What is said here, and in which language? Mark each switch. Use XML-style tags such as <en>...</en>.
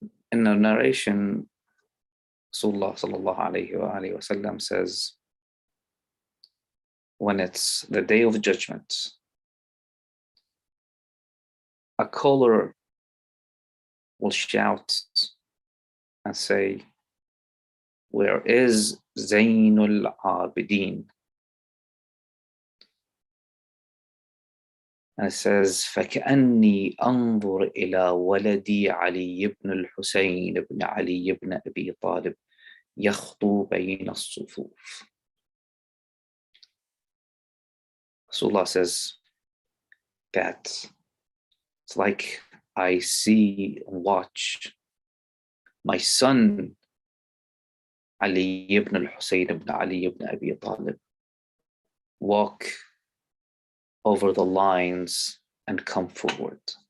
<en>In the narration, Rasulullah sallallahu alayhi wa alayhi wa sallam says, when it's the day of judgment, a caller will shout and say, where is Zain Abidein?</en> <ar>And it says, فَكَأَنِّي أَنظُرْ إِلَى وَلَدِي عَلِيِّ بْنِ الْحُسَيْنِ بْنِ عَلِيِّ بْنِ أَبِي طَالِبٍ يَخْطُو بَيْنَ الصُّفُوفِ.</ar> <en>Rasulullah says that it's like I see and watch my son Ali ibn al-Husayn ibn Ali ibn Abi Talib walk over the lines and come forward.</en>